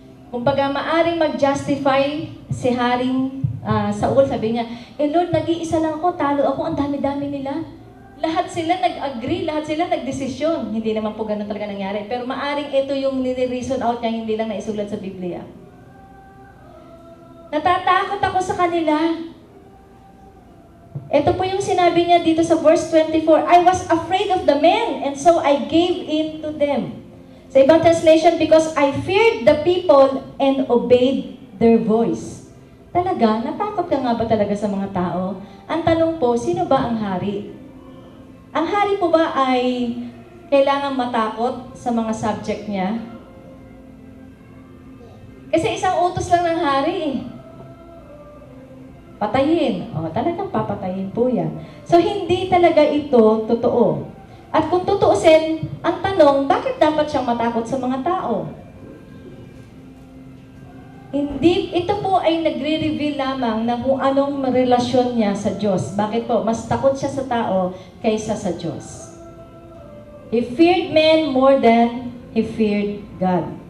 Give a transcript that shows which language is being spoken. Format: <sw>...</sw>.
<tl>Kumbaga, maaring mag-justify si Haring Saul, sabi niya, Lord, nag-iisa lang ako, talo ako, ang dami-dami nila. Lahat sila nag-agree, lahat sila nag-desisyon. Hindi naman po ganun talaga nangyari. Pero maaring ito yung nire-reason out niya, hindi lang naisulat sa Biblia. Natatakot ako sa kanila. Ito po yung sinabi niya dito sa verse 24,</tl> <en>I was afraid of the men, and so I gave in to them.</en> <tl>Sa ibang translation,</tl> <en>because I feared the people and obeyed their voice.</en> <tl>Talaga, natakot ka nga ba talaga sa mga tao? Ang tanong po, sino ba ang hari? Ang hari po ba ay kailangan matakot sa mga subject niya? Kasi isang utos lang ng hari eh. Patayin. O, talagang papatayin po yan. So, hindi talaga ito totoo. At kung tutuusin, ang tanong, bakit dapat siyang matakot sa mga tao? Hindi, ito po ay nagre-reveal lamang ng kung anong relasyon niya sa Diyos. Bakit po? Mas takot siya sa tao kaysa sa Diyos.</tl> <en>He feared men more than he feared God.</en>